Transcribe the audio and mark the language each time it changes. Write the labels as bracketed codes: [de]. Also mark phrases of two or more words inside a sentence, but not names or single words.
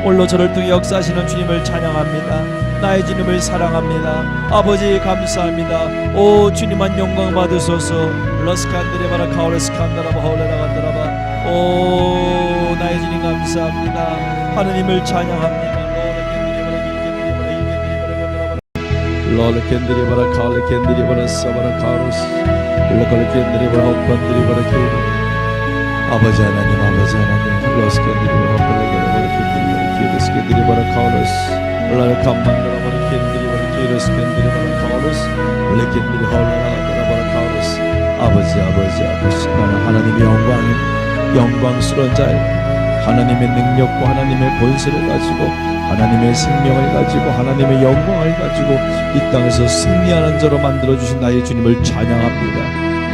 [ko] 홀로 저를 통해 역사하시는 주님을 찬양합니다. 나의 주님을 사랑합니다. 아버지 감사합니다. 오 주님만 영광 받으소서. 러스칸드레바라 카오레스칸다라바 하울레라간다라바. 오 나의 주님 감사합니다. 하나님을 찬양합니다. Lord kendiri kali kendiri sabara karus Lord kendiri hopandiri kiri 아버지 하나님 아버지 하나님 Lord kendiri hopandiri kiri Lord kendiri karus Lord kamandiri kendiri kiri kendiri karus Lord kendiri hopandiri karus 아버지 나는 하나님의 영광스러운 자예요. 하나님의 능력과 하나님의 권세를 가지고 하나님의 생명을 가지고 하나님의 영광을 가지고 이 땅에서 승리하는 자로 만들어주신 나의 주님을 찬양합니다.